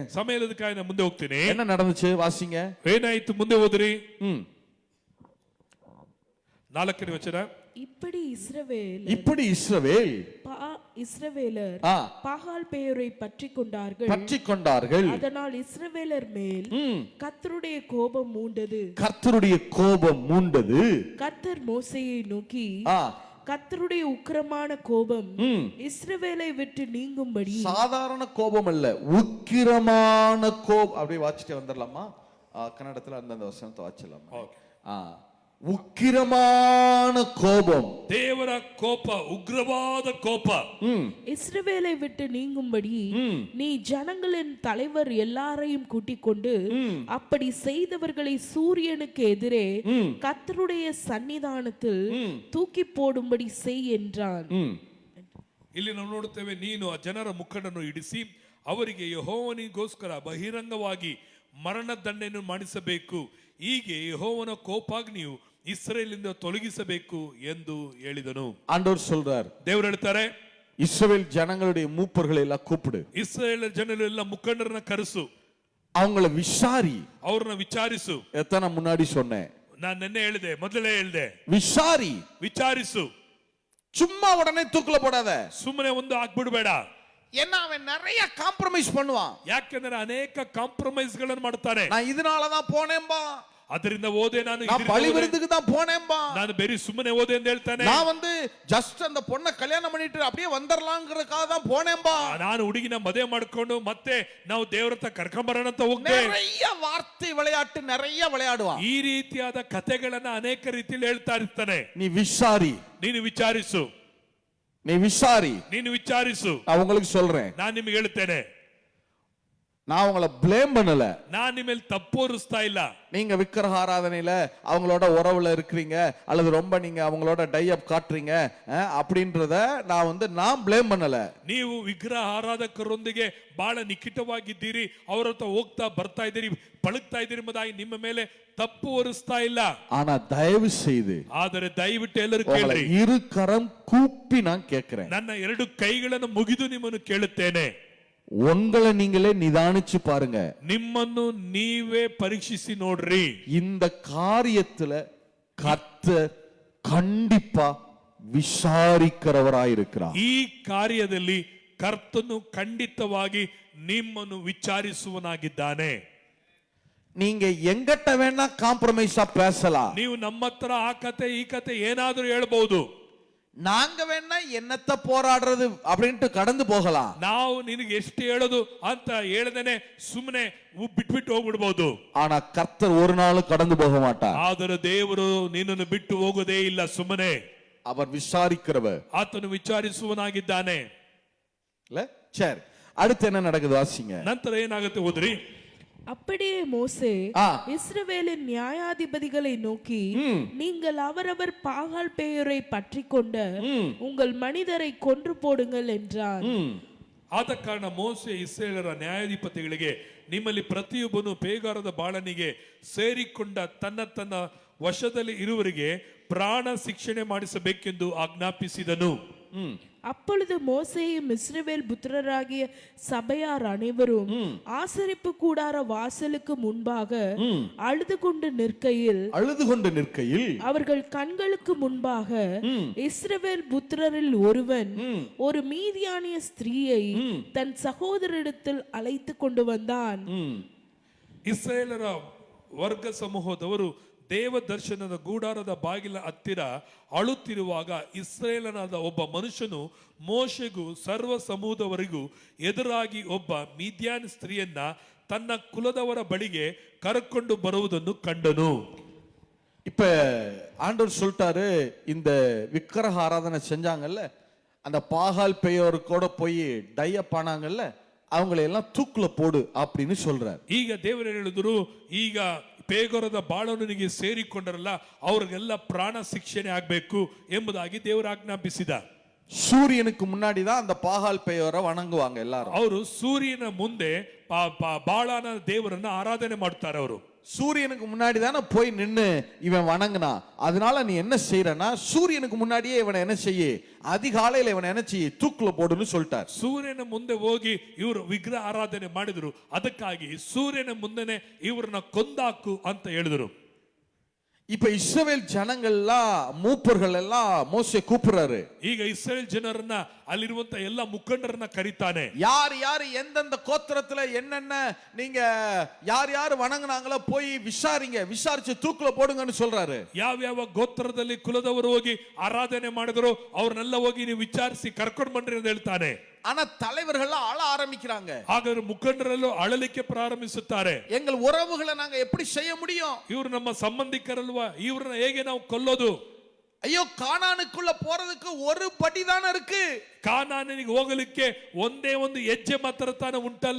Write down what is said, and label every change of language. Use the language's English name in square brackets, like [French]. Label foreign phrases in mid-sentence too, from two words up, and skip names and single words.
[Kannada] ಸಮಯ ಇಲ್ಲದಕ್ಕಾಗಿ ನಾನು ಮುಂದೆ ಹೋಗ್ತೀನಿ. [Tamil] என்ன நடந்துச்சு வாசிங்க. [Kannada] ಏನಾಯ್ತು? ಮುಂದೆ ಹೋದ್ರಿ. 4ನೇ ವಚನ. [Tamil] இப்படி இஸ்ரவேலர் பாகால் பெயோரை பற்றி கொண்டார்கள். அதனால் இஸ்ரவேலர் மேல் கர்த்தருடைய கோபம் மூண்டது. கர்த்தர் மோசேயை நோக்கி, கர்த்தருடைய உக்கிரமான கோபம் இஸ்ரவேலை விட்டு நீங்கும்படி. சாதாரண கோபம் அல்ல, உக்கிரமான கோபம். அப்படியே வாசிட்டு வந்துடலாமா? கன்னடத்துல அந்த வசனத்தை வாசிடலாமா? உக்கிரமான கோபம், [Kannada] ದೇವರ ಕೋಪ, ಉಗ್ರವಾದ ಕೋಪ [Tamil] இஸ்ரவேலை விட்டு நீங்கும்படி நீ ஜனங்களின் தலைவர் எல்லாரையும் கூட்டிக் கொண்டு அப்படி செய்தவர்களை சூரியனுக்கு எதிரே கர்த்தருடைய சன்னிதானத்தில் தூக்கி போடும்படி செய் என்றான். [Kannada] ಇಲ್ಲಿ ನಾವು ನೋಡುತ್ತೇವೆ, ನೀನು ಆ ಜನರ ಮುಖಂಡನ್ನು ಇಡಿಸಿ ಅವರಿಗೆ ಯೆಹೋವನಿಗೋಸ್ಕರ ಬಹಿರಂಗವಾಗಿ ಮರಣ ದಂಡನೆಯನ್ನು ಮಾಡಿಸಬೇಕು. ಹೀಗೆ ಯೆಹೋವನ ಕೋಪಾಗ್ನಿಯು ಇಸ್ರೇಲಿಂದ ತೊಲಗಿಸಬೇಕು ಎಂದು ಹೇಳಿದನು. [Tamil] ஆண்டவர் சொல்றார், [Kannada] ದೇವರು ಹೇಳ್ತಾರೆ, [Tamil] இஸ்ரவேல் ஜனங்களுடைய மூப்பர்களை எல்லாம் கூப்பிடு, [Kannada] ಇಸ್ರೇಲ್ ಜನರೆಲ್ಲ ಮುಖಂಡರನ್ನ ಕರೆಸು, [Tamil] அவங்கள விசாரி, [Kannada] ಅವ್ರನ್ನ ವಿಚಾರಿಸು. [Tamil] எத்தனை முன்னாடி சொன்னேன், [Kannada] ನಾನು ನಿನ್ನೆ ಹೇಳಿದೆ, ಮೊದಲೇ ಹೇಳಿದೆ, [Tamil] விசாரிசு. சும்மா உடனே தூக்குல போடாத, [Kannada] ಸುಮ್ಮನೆ ಒಂದು ಹಾಕ್ಬಿಡ್ಬೇಡ. [Tamil] என்ன அவன் நிறைய காம்ப்ரமைஸ் பண்ணுவான். [Kannada] ಯಾಕೆಂದ್ರೆ ಅನೇಕ ಕಾಂಪ್ರಮೈಸ್ ಗಳನ್ನು ಮಾಡ್ತಾನೆ. [Tamil] நான் இதனாலதான் போனேன்பா, [Kannada] ಅದರಿಂದ ಓದೆ, ನಾನು [Tamil] பலி விருந்துக்கு தான் போனேன்பா, [Kannada] ನಾನು ಬೇರೆ ಸುಮ್ಮನೆ ಓದೆ ಅಂತ ಹೇಳ್ತಾನೆ. [Tamil] நான் ஜஸ்ட் அந்த பொண்ணை கல்யாணம் பண்ணிட்டு அப்படியே வந்துடலாம்ங்கறதுக்காக தான் போனேன்பா, [Kannada] ನಾನು ಹುಡುಗಿನ ಮದುವೆ ಮಾಡ್ಕೊಂಡು ಮತ್ತೆ ನಾವು ದೇವರತ್ತ ಕರ್ಕೊಂಬರೋಣ ಅಂತ ಹೋಗ್ತೇವೆ. [Tamil] நிறைய ವಾರ್ತೆ ವಿளையாட்டு நிறைய விளையாடுவான். [Kannada] ಈ ರೀತಿಯಾದ ಕಥೆಗಳನ್ನ ಅನೇಕ ರೀತಿಯಲ್ಲಿ ಹೇಳ್ತಾ ಇರ್ತಾನೆ. ನೀ ವಿಚಾರಿ, ನೀನು ವಿಚಾರಿಸು, ನೀನು ವಿಚಾರಿಸು. [Tamil] நான் உங்களுக்கு சொல்றேன், [Kannada] ನಾನು ನಿಮಗೆ ಹೇಳ್ತೇನೆ, [Tamil] நான் உங்களை ப்ளேம் பண்ணல, [Kannada] நான் ನಿಮ್ಮಲ್ಲಿ ತಪ್ಪು ಹೊರಿಸ್ತಾ ಇಲ್ಲ. [Tamil] நீங்க விக்கிரக ஆராதனையில அவங்களோட உறவுல இருக்கிறீங்க அல்லது ரொம்ப நீங்க அவங்களோட [English] tie up [Tamil] காட்டுறீங்க அப்படின்றத நான் ப்ளேம் பண்ணல. [Kannada] ನೀವು ವಿಗ್ರಹ ಆರಾಧಕರೊಂದಿಗೆ ಬಹಳ ನಿಕಟವಾಗಿದ್ದೀರಿ, ಅವರ ಹತ್ರ ಹೋಗ್ತಾ ಬರ್ತಾ ಇದ್ದೀರಿ, ಪಳಗ್ತಾ ಇದ್ದೀರಿ ಎಂಬುದಾಗಿ ನಿಮ್ಮ ಮೇಲೆ ತಪ್ಪು ಹೊರಿಸ್ತಾ ಇಲ್ಲ. [Tamil] ஆனா தயவு செய்து, [Kannada] ಆದರೆ ದಯವಿಟ್ಟು ಎಲ್ಲರೂ ಕೇಳ್ರಿ, [Tamil] இரு கரம் கூப்பி நான் கேட்கிறேன், [Kannada] ನನ್ನ 2 ಕೈಗಳನ್ನು ಮುಗಿದು ನಿಮ್ಮನ್ನು ಕೇಳುತ್ತೇನೆ, [Tamil] உங்களை நீங்களே நிதானிச்சு பாருங்க, [Kannada] ನಿಮ್ಮನ್ನು ನೀವೇ ಪರೀಕ್ಷಿಸಿ ನೋಡ್ರಿ. [Tamil] இந்த காரியத்துல கர்த்தர் கண்டிப்பா விசாரிக்கிறவராயிருக்கிறார். [Kannada] ಈ ಕಾರ್ಯದಲ್ಲಿ ಕರ್ತನು ಖಂಡಿತವಾಗಿ ನಿಮ್ಮನ್ನು ವಿಚಾರಿಸುವನಾಗಿದ್ದಾನೆ. [Tamil] நீங்க எங்கிட்ட வேணா காம்ப்ரமைஸா பேசலாம், [Kannada] ನೀವು ನಮ್ಮ ಹತ್ರ ಆ ಕತೆ ಈ ಕತೆ ಏನಾದ್ರೂ ಹೇಳ್ಬಹುದು, [Tamil] நாங்க வேணா என்னத்த போராடுறது அப்படின்ட்டு கடந்து போகலாம், [Kannada] ನಾವು ನಿನಗೆ ಎಷ್ಟು ಹೇಳೋದು ಅಂತ ಹೇಳದೇನೆ ಸುಮ್ಮನೆ ಬಿಟ್ಬಿಟ್ಟು ಹೋಗ್ಬಿಡ್ಬಹುದು. [Tamil] ஆனா கர்த்தர் ஒரு நாளும் கடந்து போக மாட்டார். [Kannada] ಆದರೆ ದೇವರು ನಿನ್ನನ್ನು ಬಿಟ್ಟು ಹೋಗೋದೇ ಇಲ್ಲ ಸುಮ್ಮನೆ. [Tamil] அவர் விசாரிக்கிறவர், [Kannada] ಆತನು ವಿಚಾರಿಸುವನಾಗಿದ್ದಾನೆ. [Tamil] இல்ல? சரி, அடுத்து என்ன நடக்குது வாசிங்க. [Kannada] ನಂತರ ಏನಾಗುತ್ತೆ ಓದ್ರಿ. [Tamil] அப்படியே மோசே ஆ. இஸ்ரவேலின் நியாயாதிபதிகளை நோக்கி நீங்கள் அவரவர் பாகால் பேயோரை பற்றி கொண்ட உங்கள் மனிதரை கொன்று போடுங்கள் என்றார். [Kannada] ಆದ ಕಾರಣ ಮೋಸೆ ಇಸ್ರಾಯೇಲರ ನ್ಯಾಯಾಧಿಪತಿಗಳಿಗೆ ನಿಮ್ಮಲ್ಲಿ ಪ್ರತಿಯೊಬ್ಬನು ಪೇಗಾರದ ಬಾಳನಿಗೆ ಸೇರಿಕೊಂಡ ತನ್ನ ವಶದಲ್ಲಿ ಇರುವವರಿಗೆ ಪ್ರಾಣ ಶಿಕ್ಷಣೆ ಮಾಡಿಸಬೇಕೆಂದು ಆಜ್ಞಾಪಿಸಿದನು. [Tamil] அப்பொழுது மோசேயும் இஸ்ரவேல் புத்திரராகிய சபையார் அனைவரும் ஆசரிப்பு கூடார வாசலுக்கு முன்பாக அழுது கொண்டு நிற்கையில் அவர்கள் கண்களுக்கு முன்பாக இஸ்ரவேல் புத்திரரில் ஒருவன் ஒரு மீதியானிய ஸ்திரீயை தன் சகோதரிடத்தில் அழைத்து கொண்டு வந்தான். [Kannada] ಇಸ್ರಾಯೇಲರ ವರ್ಗ ಸಮೂಹದವರು ದೇವ ದರ್ಶನದ ಗೂಡಾರದ ಬಾಗಿಲ ಹತ್ತಿರ ಅಳುತ್ತಿರುವಾಗ ಇಸ್ರಾಯೇಲನಾದ ಒಬ್ಬ ಮನುಷ್ಯನು ಮೋಶೆಗೂ ಸರ್ವ ಸಮೂಹದವರಿಗೂ ಎದುರಾಗಿ ಒಬ್ಬ ಮಿದ್ಯಾನ್ ಸ್ತ್ರೀಯನ್ನ ತನ್ನ ಕುಲದವರ ಬಳಿಗೆ ಕರೆಕೊಂಡು ಬರುವುದನ್ನು ಕಂಡನು. [Tamil] இப்ப ஆண்டவர் சொல்லிட்டாரு, இந்த விக்கிரக ஆராதனை செஞ்சாங்கல்ல, அந்த பாகால் பெயோருக்கோட போய் டையப் ஆனாங்கல்ல, அவங்களை எல்லாம் தூக்குல போடு அப்படின்னு சொல்றார். [Kannada] ಈಗ ದೇವರು ಹೇಳಿದ್ರು, ಈಗ ಪೇಗೋರದ ಬಾಳನಿಗೆ ಸೇರಿಕೊಂಡರಲ್ಲ ಅವ್ರಿಗೆಲ್ಲ ಪ್ರಾಣ ಶಿಕ್ಷಣೆ ಆಗ್ಬೇಕು ಎಂಬುದಾಗಿ ದೇವರು ಆಜ್ಞಾಪಿಸಿದ. [Tamil] சூரியனுக்கு முன்னாடி தான் அந்த பாகால் பெயோரை வணங்குவாங்க எல்லாரும். [Kannada] ಅವರು ಸೂರ್ಯನ ಮುಂದೆ ಬಾಳನ ದೇವರನ್ನ ಆರಾಧನೆ ಮಾಡ್ತಾರೆ. ಅವರು [Tamil] சூரியனுக்கு முன்னாடி தானே போய் நின்னு இவன் வணங்கினா, அதனால நீ என்ன செய்யறனா, சூரியனுக்கு முன்னாடியே இவனை என்ன செய்ய, அதிகாலையில இவனை என்ன செய்ய, தூக்குல போடுன்னு சொல்லிட்டார். [Kannada] ಸೂರ್ಯನ ಮುಂದೆ ಹೋಗಿ ಇವರು ವಿಗ್ರಹ ಆರಾಧನೆ ಮಾಡಿದ್ರು, ಅದಕ್ಕಾಗಿ ಸೂರ್ಯನ ಮುಂದೆನೆ ಇವ್ರನ್ನ ಕೊಂದಾಕು ಅಂತ ಹೇಳಿದ್ರು. [Tamil] இப்ப இஸ்ரவேல் ஜனங்கள்லாம் மூப்பர்கள் எல்லாம் மோசே கூப்பிடுறாரு. [Kannada] ಈಗ ಇಸ್ರೇಲ್ ಜನರನ್ನ ಅಲ್ಲಿರುವಂತ ಎಲ್ಲ ಮುಖಂಡರನ್ನ ಕರೀತಾನೆ. [Tamil] யார் யார் எந்தெந்த கோத்திரத்துல என்னென்ன நீங்க யார் யார் வணங்குனாங்களோ போய் விசாரிச்சு தூக்குல போடுங்கன்னு சொல்றாரு. [Kannada] ಯಾವ ಗೋತ್ರದಲ್ಲಿ ಕುಲದವರು ಹೋಗಿ ಆರಾಧನೆ ಮಾಡಿದ್ರು ಅವ್ರನ್ನೆಲ್ಲ ಹೋಗಿ ನೀವು ವಿಚಾರಿಸಿ ಕರ್ಕೊಂಡು ಬನ್ರಿ ಅಂತ ಹೇಳ್ತಾನೆ. [Tamil] ஆனா தலைவர்கள் அழ ஆரம்பிக்கிறாங்க. [Kannada] ಹಾಗಾದ್ರೆ ಮುಖಂಡರಲ್ಲೂ ಅಳಲಿಕ್ಕೆ ಪ್ರಾರಂಭಿಸುತ್ತಾರೆ. [Tamil] எங்கள் உறவுகளை நாங்க எப்படி செய்ய முடியும், [Kannada] ಇವರು ನಮ್ಮ ಸಂಬಂಧಿಕರಲ್ವಾ, ಇವ್ರನ್ನ ಹೇಗೆ ನಾವು ಕೊಲ್ಲೋದು? [Tamil] ஐயோ, கானானுக்குள்ள போறதுக்கு ஒரு படி தானே இருக்கு, [Kannada] ಕಾನಾನಿಗೆ ಹೋಗಲಿಕ್ಕೆ ಒಂದೇ ಒಂದು ಹೆಜ್ಜೆ ಮಾತ್ರ ತಾನೇ ಉಂಟಲ್ಲ,